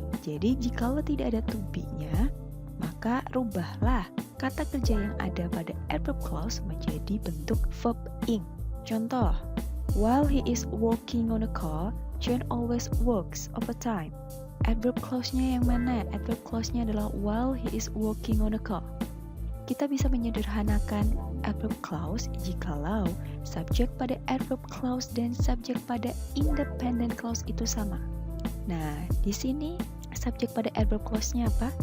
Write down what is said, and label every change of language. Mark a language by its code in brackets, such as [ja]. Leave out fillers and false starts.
[id] Jadi, jikalau tidak ada to be-nya, maka rubahlah kata kerja yang ada pada adverb clause menjadi bentuk verb ing. [en] Contoh, while he is working on a car, John always works overtime. [id] Adverb clause-nya yang mana? Adverb clause-nya adalah [en] while he is working on a car. [id] Kita bisa menyederhanakan adverb clause jikalau subjek pada adverb clause dan subjek pada independent clause itu sama. Nah, di sini subjek pada adverb clause-nya apa?